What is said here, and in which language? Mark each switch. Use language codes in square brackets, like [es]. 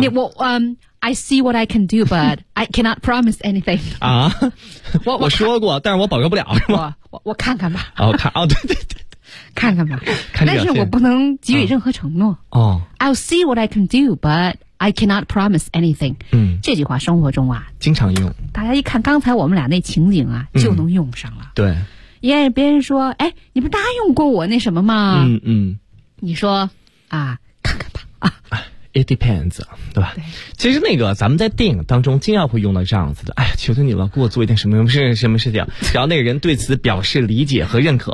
[en] 你我I see what I can do, but I cannot promise anything. [zh] 啊，我说过，但是我保证不了，是吗？我看看吧。哦，看哦，对对对。看看吧，看，但是我不能给予任何承诺。哦、 [en] I'll see what I can do, but I cannot promise anything。 [zh] 嗯，这句话生活中啊，经常用。大家一看刚才我们俩那情景啊，就能用上了。嗯、对，因为别人说，哎，你不答应过我那什么吗？嗯嗯，你说啊，看看吧啊。 [en] It depends， [zh] 对吧？对，其实那个咱们在电影当中经常会用到这样子的，哎，求求你了，给我做一点什么什么什么事情，然后那个人对此表示理解和认可。